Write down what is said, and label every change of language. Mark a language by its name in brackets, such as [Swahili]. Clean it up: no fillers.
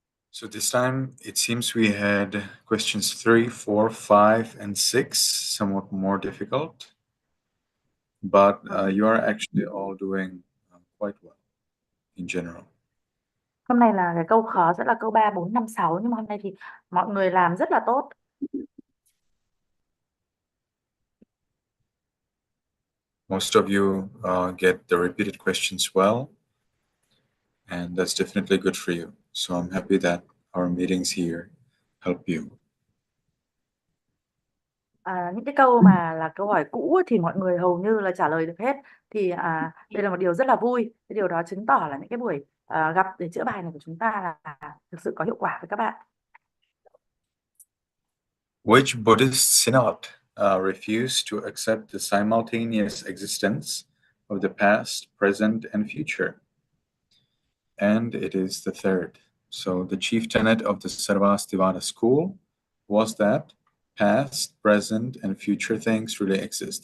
[English] So this time it seems we had questions 3, 4, 5, and 6, somewhat more difficult. But you are actually all doing quite well in general. [Vietnamese] Hôm nay là cái câu khó sẽ là câu 3, 4, 5, 6, nhưng mà hôm nay thì mọi người làm rất là tốt. [English] Most of you get the repeated questions well, and that's definitely good for you. So I'm happy that our meetings here help you. [Vietnamese] Những cái câu mà là câu hỏi cũ thì mọi người hầu như là trả lời được hết. Thì đây là một điều rất là vui. Cái điều đó chứng tỏ là những cái buổi gặp để chữa bài này của chúng ta là thực sự có hiệu quả với các bạn. [English] Which Buddhist synod refused to accept the simultaneous existence of the past, present, and future? And it is the third. So the chief tenet of the Theravada school was that past, present, and future things really exist.